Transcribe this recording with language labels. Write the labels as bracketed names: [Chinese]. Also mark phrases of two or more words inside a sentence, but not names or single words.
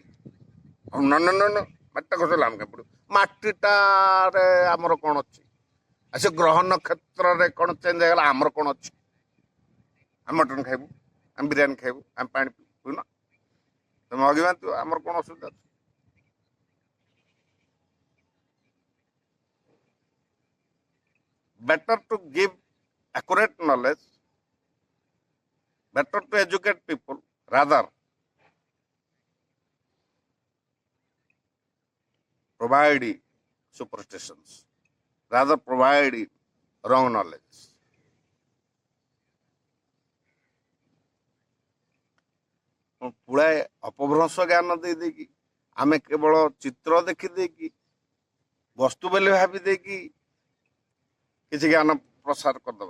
[Odia] ନ ମାଟିଟା ଖସିଗଲା, ଆମେ କାଇଁ ପଡ଼ିବୁ? ମାଟିଟାରେ ଆମର କ'ଣ ଅଛି? ଆଉ ସେ ଗ୍ରହ ନକ୍ଷତ୍ରରେ କ'ଣ ଚେଞ୍ଜ ହେଇଗଲା, ଆମର କ'ଣ ଅଛି? ଆମେ ମଟନ୍ ଖାଇବୁ, ଆମେ ବିରିୟାନୀ ଖାଇବୁ, ଆମେ ପାଣି ପିଇବୁନା, ତମେ ଅଗିବାନ୍ତିବ, ଆମର କ'ଣ ଅସୁବିଧା ଅଛି? [English] Better to give accurate knowledge, better to educate people rather provide superstitions, rather provide wrong knowledge. [Odia] ପୁଳାଏ ଅପଭ୍ରଂଶ ଜ୍ଞାନ ଦେଇକି ଆମେ କେବଳ ଚିତ୍ର ଦେଖିଦେଇକି ବସ୍ତୁ ବୋଲି ଭାବି ଦେଇକି କିଛି ଜ୍ଞାନ ପ୍ରସାର କରିଦେବା।